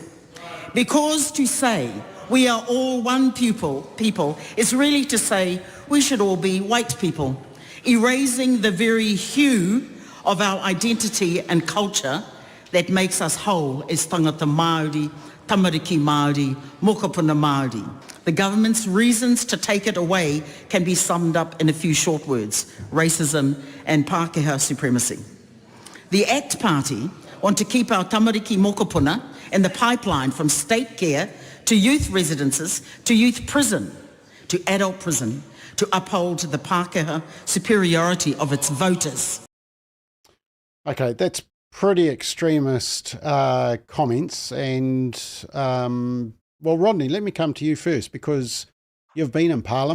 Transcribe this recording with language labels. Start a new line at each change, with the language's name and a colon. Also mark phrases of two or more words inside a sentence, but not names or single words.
English: Because to say we are all one people is really to say we should all be white people, erasing the very hue of our identity and culture that makes us whole as
Māori: tangata Māori, tamariki Māori, mokopuna Māori.
English: The government's reasons to take it away can be summed up in a few short words: racism and Pākehā supremacy. The ACT Party want to keep our
Māori: tamariki mokopuna
English: in the pipeline from state care to youth residences to youth prison to adult prison to uphold the Pākehā superiority of its voters. Okay, that's pretty extremist comments, and well, Rodney, let me come to you first, because you've been in Parliament.